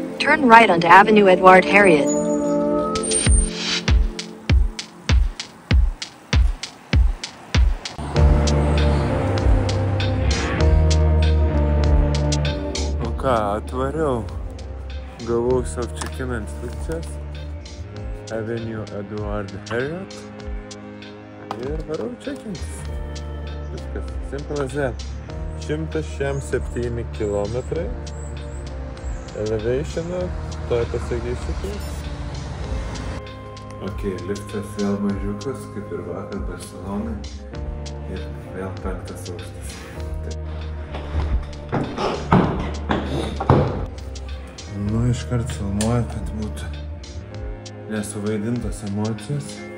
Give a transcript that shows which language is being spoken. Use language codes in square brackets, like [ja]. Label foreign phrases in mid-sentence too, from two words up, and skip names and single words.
[en] Turn right onto Avenue Edouard Harriet. [lt] Nu ką, atvariau. Gavau savo check-in instrukcijas. Avenue Edouard Harriet. Ir varau check-intis. Viskas, [en] simple as that. [lt] 107 kilometrai. Elevationą, toj pasakysiu kaip. Ok, liftas vėl mažiukas, kaip ir vakar Barcelonai. Ir vėl 5 aukštas. Nu, iškart filmuoju, kad būtų nesuvaidintos emocijos.